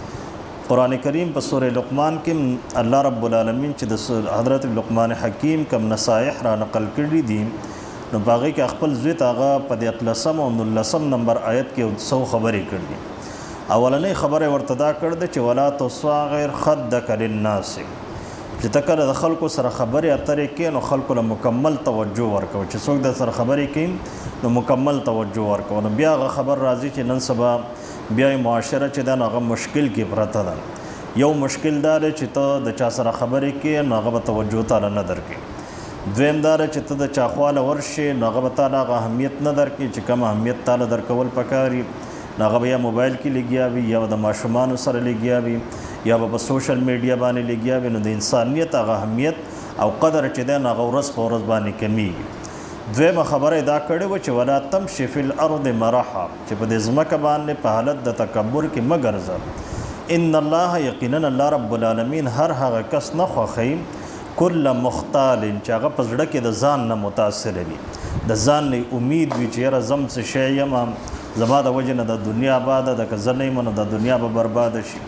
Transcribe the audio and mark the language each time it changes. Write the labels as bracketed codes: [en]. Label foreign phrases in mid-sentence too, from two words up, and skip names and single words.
[ps] قرآن کریم په سورہ لقمان کې [ar] الله رب العالمین [ps] چې د حضرت لقمان حکیم کم نصایح را نقل کړي دي نو په هغې کې خپل زوی ته هغه په 11 او 19 نمبر آیت کې څو خبرې کړي. اولنۍ خبره ورته دا کړې ده چې [ar] ولا تصغر خدک للناس، [ps] چې ته کله د خلکو سره خبرې اترې کوې نو خلکو له مکمل توجه ورکوه، چې څوک در سره خبرې کوي نو مکمل توجه ورکوه. نو بیا هغه خبر راځي چې نن سبا بیا معاشره چې ده نو هغه مشکل کې پرته ده. یو مشکل دا دی چې ته د چا سره خبرې کوې نو هغه به توجه تاله نه درکوي. دویم دا چې ته د چا خواله ورشې نو هغه به تاله هغه اهمیت نه درکړي چې کوم اهمیت تاله درکول پکار وي، نو هغه به یا موبایل کې لګیا وي یا به د ماشومانو سره لګیا وي یا به په سوشل میډیا باندې لګیا وي. نو د انسانیت هغه اهمیت او قدر چې دی نو هغه ورځ په ورځ باندې کمیږي. دویمه خبره یې دا کړې وه چې [ar] ولا تمشي فی الارض مرحا، [ps] چې په دې ځمکه باندې په حالت د تکبر کې مه ګرځه. [ar] ان الله، [ps] یقینا [ar] الله رب العالمین [ps] هر هغه کس نه خوښوي [ar] کل مختال [ps] چې هغه په زړه کې د ځان نه متاثر وي، د ځان نه امید وي چې یاره زم څه شی یم، زما د وجې نه د دنیا آباده ده، که زه نه یم نو د دنیا به برباده شي.